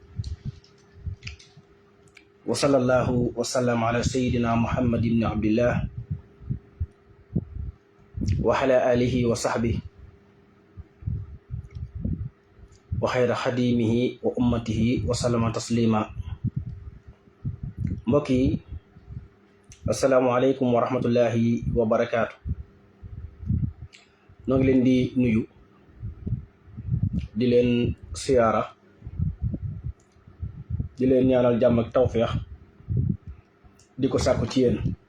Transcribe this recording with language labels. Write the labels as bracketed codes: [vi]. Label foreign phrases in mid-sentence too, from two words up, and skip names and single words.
[ar] وصلى الله وسلم على سيدنا محمد بن عبد الله وعلى آله وصحبه وخير خديمه وأمته وسلم تسليما. mbokki السلام عليكم ورحمة الله وبركاته. [wo] noo ngi leen di nuyu di leen siyaara di leen ñaanal jàmm ak tawféex di ko sàkku ci yéen.